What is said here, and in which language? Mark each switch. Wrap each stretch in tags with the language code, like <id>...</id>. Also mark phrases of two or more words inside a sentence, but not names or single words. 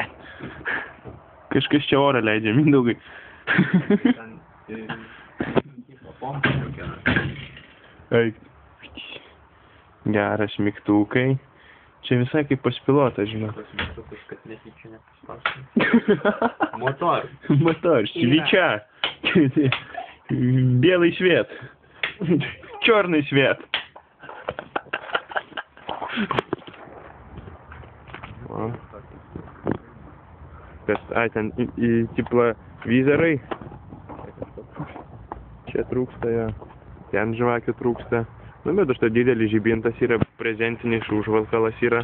<lt>Kažkas čia orą leidžia, Mindaugai. Eik. Geras mygtukai. Čia visai kaip pas pilotą, žinau. Tas mygtukas, kad netyčia nepaspausti.</lt> <ru>Мотор, свеча. Белый свет. Черный свет.</ru> <lt>Ai, ten teplовизоrai. Čia trūksta jo. Ten žvakių trūksta. Nu, bet už to didelis žibintas yra, prezentinis užvalkalas yra.</lt>